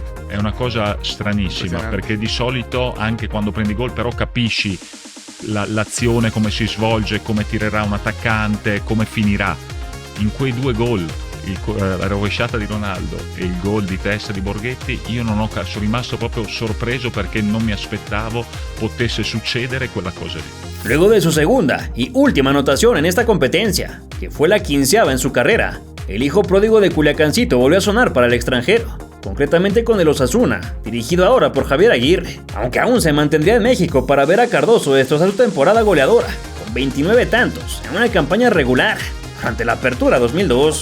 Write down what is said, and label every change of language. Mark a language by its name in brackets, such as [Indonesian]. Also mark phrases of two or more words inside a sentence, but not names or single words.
[Italian] È una cosa stranissima, perché di solito anche quando prendi gol però capisci l'azione, come si svolge, come tirerà un attaccante, come finirà. In quei 2 gol la rovesciata di Ronaldo e il gol di testa di Borghetti, io sono rimasto proprio sorpreso perché non mi aspettavo potesse succedere quella cosa lì. [Spanish] Luego de su segunda y última anotación en esta competencia, que fue la 15ª en su carrera, el hijo pródigo de Culiacancito volvió a sonar para el extranjero, concretamente con el Osasuna, dirigido ahora por Javier Aguirre, aunque aún se mantendría en México para ver a Cardoso destrozar su temporada goleadora, con 29 tantos en una campaña regular ante la Apertura 2002.